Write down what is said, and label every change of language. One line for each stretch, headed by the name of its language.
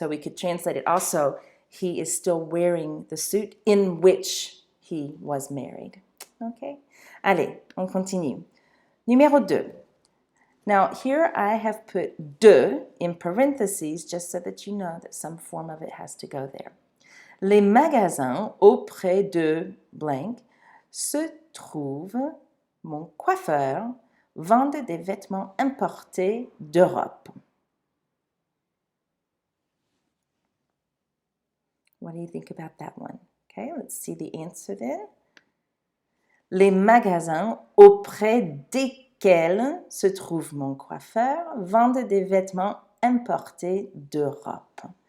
English: So we could translate it also, he is still wearing the suit in which he was married. Okay?
French: Allez, on continue. Numéro 2.
English: Now here I have put de in parentheses just so that you know that some form of it has to go there.
French: Les magasins auprès de blank se trouvent, mon coiffeur, vendent des vêtements importés d'Europe.
English: What do you think about that one? Okay, let's see the answer then.
French: Les magasins auprès desquels se trouve mon coiffeur vendent des vêtements importés d'Europe.